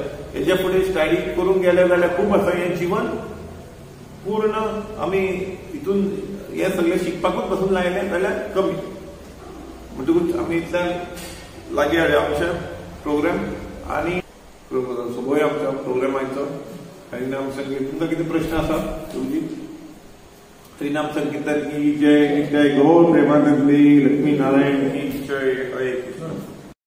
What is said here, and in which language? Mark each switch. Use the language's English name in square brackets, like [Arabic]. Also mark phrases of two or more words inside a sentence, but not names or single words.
[Konkani] हेजे फुडें स्टडी करूंक गेले जाल्यार खूब आसा हें जीवन पूर्ण आमी हितून हे सगळें शिकपाकूच बसून लायलें जाल्यार कमी म्हणटकूच आमी इतल्यान लागीं हाडया आमचे प्रोग्राम आणि सोबोय आमच्या प्रोग्रामाचो हरिनाम संगीत तुमकां कितें प्रश्न आसा तुमची हरिनाम संगीताची जय नित्य गौर प्रेमानंदी लक्ष्मी नारायण की जय हरे कृष्ण